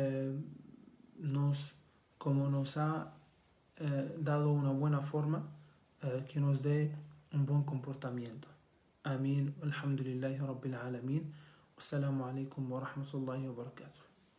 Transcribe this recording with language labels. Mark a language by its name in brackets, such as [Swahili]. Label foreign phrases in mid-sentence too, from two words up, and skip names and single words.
[Spanish] como nos ha dado una buena forma, que nos dé un buen comportamiento. Amén. [Arabic] الحمد لله رب العالمين. والسلام عليكم ورحمة الله وبركاته.